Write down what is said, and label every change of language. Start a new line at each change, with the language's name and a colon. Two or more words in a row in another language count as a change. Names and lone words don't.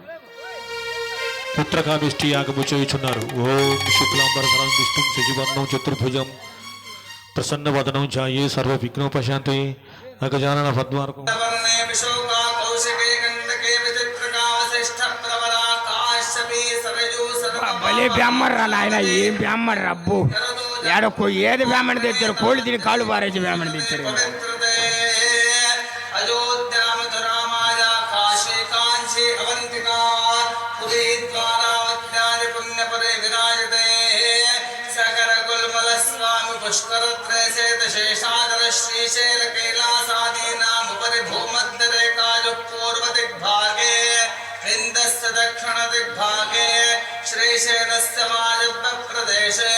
Sanskrit: ఓం శుక్లాంబరధరం విష్ణుం శశివర్ణం చతుర్భుజం ప్రసన్నవదనం ఛాయే సర్వ విఘ్నోపశాంతే అగజానన పద్మార్కం.
Telugu: భలే బ్రాహ్మణరా నాయన, ఏం బ్రాహ్మణ రబ్బు. ఏడో ఏది బ్రాహ్మణ తెచ్చారు, కోళ్ళు తిని కాళ్ళు పారేసి బ్రాహ్మణ తెచ్చారు.
Sanskrit: पुष्कर शेषादर श्रीशैल कैलासादीनामुपरि भूमध्यरेखाजु पूर्व दिग्भागे विन्दस्य दक्षिण दिग्भागे श्रीशैलस्य वायव्य प्रदेशे